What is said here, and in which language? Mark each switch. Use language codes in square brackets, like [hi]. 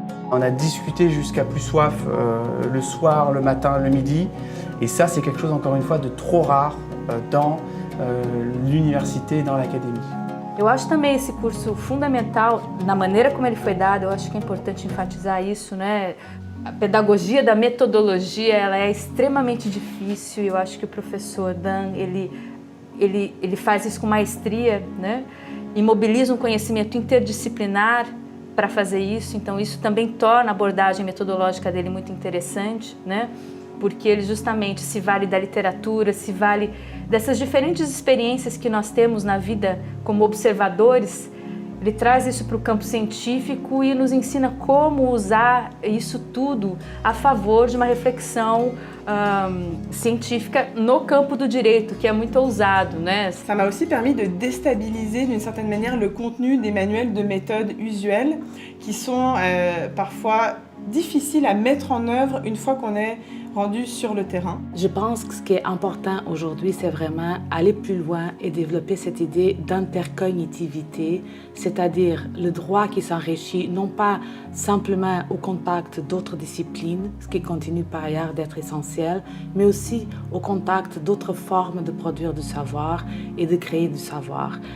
[fr] On a discuté jusqu'à plus soif le soir, le matin, le midi. Et ça, c'est quelque chose, encore une fois, de trop rare dans l'université, dans l'académie. [pt] Eu acho também esse curso fundamental, na maneira como ele foi dado, eu acho que é importante enfatizar isso, né? A pedagogia da metodologia, ela é extremamente difícil. Eu acho que o professor Dan, ele faz isso com maestria, né? E mobiliza conhecimento interdisciplinar para fazer isso, então isso também torna a abordagem metodológica dele muito interessante, né? Porque ele justamente se vale da literatura, se vale dessas diferentes experiências que nós temos na vida como observadores. Ele traz isso para o campo científico e nos ensina como usar isso tudo a favor de uma reflexão científica no campo do direito, que é muito ousado, né? [fr] Ça m'a aussi permis de déstabiliser d'une certaine manière le contenu des manuels de méthode usuels qui sont parfois difficiles à mettre en œuvre une fois qu'on est rendu sur le terrain. Je pense que ce qui est important aujourd'hui, c'est vraiment aller plus loin et développer cette idée d'intercognitivité, c'est-à-dire le droit qui s'enrichit non pas simplement au contact d'autres disciplines, ce qui continue par ailleurs d'être essentiel, mais aussi au contact d'autres formes de produire du savoir et de créer du savoir.